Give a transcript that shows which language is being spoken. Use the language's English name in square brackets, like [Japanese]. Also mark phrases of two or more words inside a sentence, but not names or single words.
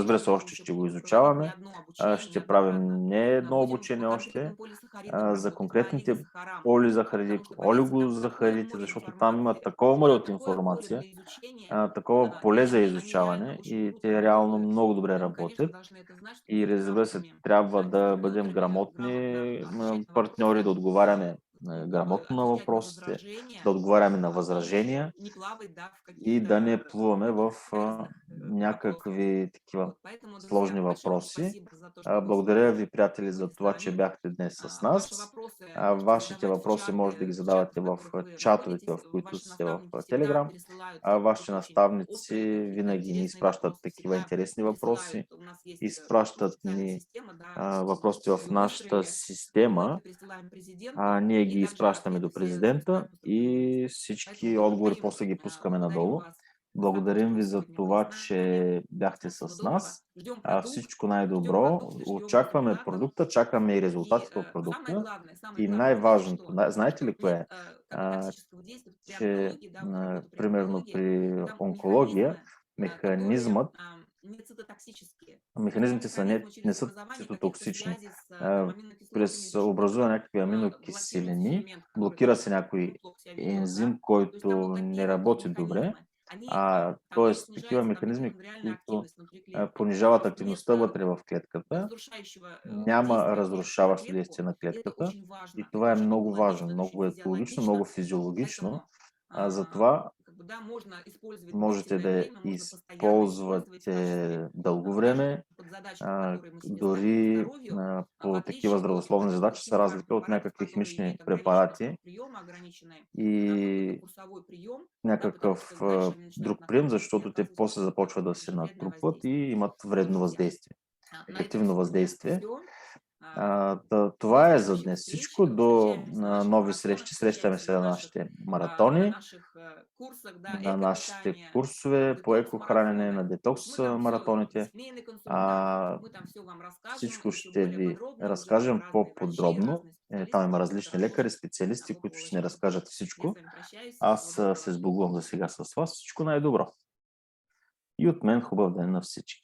[Bulgarian] Разбира се, още ще го изучаваме. Ще правим не едно обучение още за конкретните полизахариди, олигозахаридите, защото там има такова море от информация, такова поле за изучаване и те реално много добре работят. И разбира се, трябва да бъдем грамотни партньори, да отговаряме грамотно на [Russian] отвечать на [Bulgarian] въпросите, [Russian] возражения, [Bulgarian] да отговаряме на възражения [Russian] не плавать, да, в [Bulgarian] и да не [Russian] каких-то [Bulgarian] плуваме в [Russian] корыстных вопросах. [Bulgarian] някакви такива [Russian] Вот, поэтому, [Bulgarian] сложни [Russian] друзья, большое вам [Bulgarian] въпроси. [Russian] спасибо за то, что вы [Bulgarian] Благодаря [Russian] сегодня [Bulgarian] ви, приятели, за [Russian] были с [Bulgarian] това, че [Russian] нами. [Bulgarian] бяхте днес с [Russian] Ваши [Bulgarian] нас. [Russian] вопросы можете [Bulgarian] Вашите [Russian] задавать в [Bulgarian] въпроси може да ги [Russian] в чатах, [Bulgarian] задавате в [Russian] в которых вы [Bulgarian] чатовете, [Russian] находитесь. [Bulgarian] в които [Russian] Ваши [Bulgarian] сте в [Russian] наставники всегда [Bulgarian] Telegram. [Russian] присылают [Bulgarian] Ваши [Russian] очень [Bulgarian] наставници [Russian] острые, какие-то [Bulgarian] винаги ни [Russian] интересные [Bulgarian] изпращат [Russian] вопросы. [Bulgarian] такива [Russian] Всегда [Bulgarian] интересни въпроси. [Russian] присылают. У нас есть [Bulgarian] Изпращат [Russian] специальная [Bulgarian] ни [Russian] система, да, [Bulgarian] въпросите в [Russian] мы [Bulgarian] нашата [Russian] выстроили. Мы [Bulgarian] система. [Russian] это присылаем президенту, [Bulgarian] Ние [Russian] и [Bulgarian] ги [Russian] также [Bulgarian] изпращаме до [Russian] ответы все [Bulgarian] президента [Russian] высылаем по другим [Bulgarian] и [Russian] местам. Поэтому [Bulgarian] всички отговори [Russian] благодарим, [Bulgarian] после ги пускаме [Russian] благодарим [Bulgarian] надолу. [Russian] вас за то, [Bulgarian] Благодарим [Russian] что [Bulgarian] ви [Russian] вы [Bulgarian] за [Russian] сегодня были [Bulgarian] това, [Russian] с нами. [Bulgarian] че бяхте [Russian] Всего [Bulgarian] с [Russian] доброго. [Bulgarian] нас. [Russian] Ждем продукт, [Bulgarian] Всичко [Russian] ждем [Bulgarian] най-добро. [Russian] продукты, ждем [Bulgarian] Очакваме [Russian] результатов. [Bulgarian] продукта, чакаме и [Russian] И [Bulgarian] резултатите от продукта. [Russian] самое [Bulgarian] И [Russian] главное здесь [Bulgarian] най-важното, [Russian] что? [Bulgarian] знаете [Russian] Что [Bulgarian] ли кое [Russian] нет [Bulgarian] е? [Russian] как бы токсического действия при [Bulgarian] Че, [Russian] онкологии, да, вот работа при [Bulgarian] примерно [Russian] онкологии, [Bulgarian] при [Russian] там [Bulgarian] онкология, [Russian] механизмы, которые [Bulgarian] механизмът, [Russian] не цитотоксические. Эти [Bulgarian] механизмите са [Russian] механизмы [Bulgarian] не [Russian] через [Bulgarian] са [Russian] образование каких-то [Bulgarian] цитотоксични. [Russian] связей с аминокислотами [Bulgarian] През [Russian] за счет [Bulgarian] образува [Russian] этого [Bulgarian] някакви [Russian] блокируется [Bulgarian] аминокиселини, [Russian] фермент, который [Bulgarian] блокира [Russian] там [Bulgarian] се някой [Russian] плохо себя ведет, да. [Bulgarian] ензим, [Russian] То есть там [Bulgarian] който [Russian] вот такие [Bulgarian] не [Russian] вот [Bulgarian] работи добре. [Russian] механизмы, они, там и [Bulgarian] Т.е. такива [Russian] снижается там [Bulgarian] механизми, [Russian] митохондриальная [Bulgarian] които [Russian] активность внутри клетки. То [Bulgarian] понижават [Russian] есть [Bulgarian] активността [Russian] нет [Bulgarian] вътре в клетката, [Russian] разрушающего [Bulgarian] няма [Russian] действия клетки на [Bulgarian] разрушаващо [Russian] клетку. [Bulgarian] действие на [Russian] И это [Bulgarian] клетката. [Russian] очень [Bulgarian] И [Russian] важно, это [Bulgarian] това е [Russian] очень [Bulgarian] много важно, [Russian] экологично, это очень [Bulgarian] много екологично, много [Russian] физиологично. [Bulgarian] физиологично. [Russian] Поэтому [Bulgarian] Затова [Russian] как бы, да, можно использовать [Bulgarian] можете [Russian] длительное [Bulgarian] да [Russian] время, можно постоянно использовать в качестве, [Bulgarian] използвате дълго [Russian] даже [Bulgarian] време, [Russian] под задачу, которую мы себе ставим по [Bulgarian] дори [Russian] здоровью, в [Bulgarian] по такива [Russian] отличие от [Bulgarian] здравословни задачи, са [Russian] химических [Bulgarian] разлика от [Russian] препаратов, [Bulgarian] някакви [Russian] которые [Bulgarian] химични [Russian] имеют ограниченный [Bulgarian] препарати [Russian] срок приема, ограниченный какой-то [Bulgarian] и [Russian] курсовой прием, да, потому [Bulgarian] някакъв [Russian] что дальше они [Bulgarian] друг [Russian] начинают [Bulgarian] прием, [Russian] накапливаться и [Bulgarian] защото те [Russian] оказывать [Bulgarian] после [Russian] какое-то [Bulgarian] започват да се [Russian] даже вредное [Bulgarian] натрупват и [Russian] воздействие. [Bulgarian] имат [Russian] Вот, [Bulgarian] вредно [Russian] друзья, [Bulgarian] въздействие, [Russian] на этом [Bulgarian] негативно [Russian] сегодня [Bulgarian] въздействие. [Russian] все. До [Bulgarian] Това е за [Russian] следующих [Bulgarian] днес [Russian] встреч. [Bulgarian] всичко. До [Russian] Встречаемся на наших [Bulgarian] нови [Russian] марафонах, [Bulgarian] срещи. Срещаме [Russian] встречаемся [Bulgarian] се на нашите маратони, [Russian] на наших курсах, да, [Bulgarian] на нашите [Russian] эко-питание, [Bulgarian] курсове по екохранене, [Russian] детокс-марафоны. [Bulgarian] на [Russian] Вот мы [Bulgarian] детокс [Russian] там все, [Bulgarian] маратоните. [Russian] семейный консультант, [Bulgarian] А, [Russian] мы там все вам расскажем [Bulgarian] всичко [Russian] еще [Bulgarian] ще [Russian] более [Bulgarian] ви [Russian] подробно, уже там [Bulgarian] разкажем [Russian] разные врачи, [Bulgarian] по-подробно. [Russian] разные [Bulgarian] Там [Russian] специалисты, [Bulgarian] има [Russian] которые будут [Bulgarian] различни лекари, [Russian] рассказывать [Bulgarian] специалисти, [Russian] об [Bulgarian] които ще ни [Russian] экологичности. [Bulgarian] разкажат [Russian] Я [Bulgarian] всичко. [Russian] с вами прощаюсь. Всего [Bulgarian] Аз [Russian] доброго. [Bulgarian] се сбогувам за сега с вас. Всичко най-добро. И от мен хубав ден на всички.